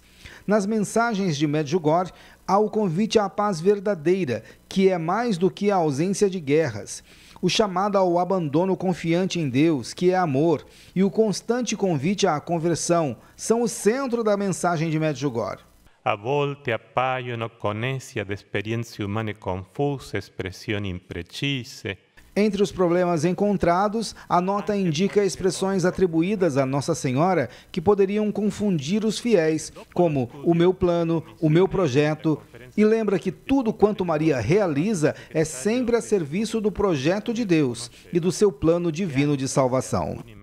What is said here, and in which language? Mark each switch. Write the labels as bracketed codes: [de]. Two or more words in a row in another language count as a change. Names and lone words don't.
[pt] Nas mensagens de Medjugorje, há o convite à paz verdadeira, que é mais do que a ausência de guerras. O chamado ao abandono confiante em Deus, que é amor, e o constante convite à conversão são o centro da mensagem de Medjugorje. [it] A volte appaiono connessi ad esperienze umane confuse, espressioni imprecise. [pt] Entre os problemas encontrados, a nota indica expressões atribuídas a Nossa Senhora que poderiam confundir os fiéis, como o meu plano, o meu projeto, e lembra que tudo quanto Maria realiza é sempre a serviço do projeto de Deus e do seu plano divino de salvação.